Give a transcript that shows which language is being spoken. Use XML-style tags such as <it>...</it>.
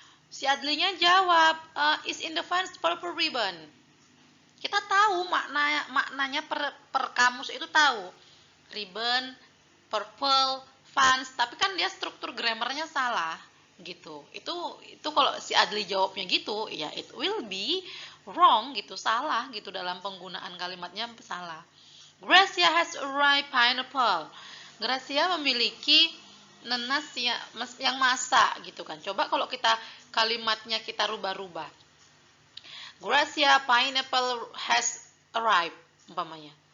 <id>Si Adlinya jawab,</id> <en>is in the fence purple ribbon.</en> <id>Kita tahu maknanya per kamus itu tahu. Ribbon, purple, fence, tapi kan dia struktur grammarnya salah gitu. Itu kalau si Adli jawabnya gitu, ya</id> <en>it will be wrong</en> <id>gitu, salah gitu, dalam penggunaan kalimatnya salah.</id> <en>Gracia has a ripe pineapple.</en> <id>Gracia memiliki nanas yang masak gitu kan. Coba kalau kita kalimatnya kita rubah-rubah.</id> <en>Gracia pineapple has arrived umpamanya.</en>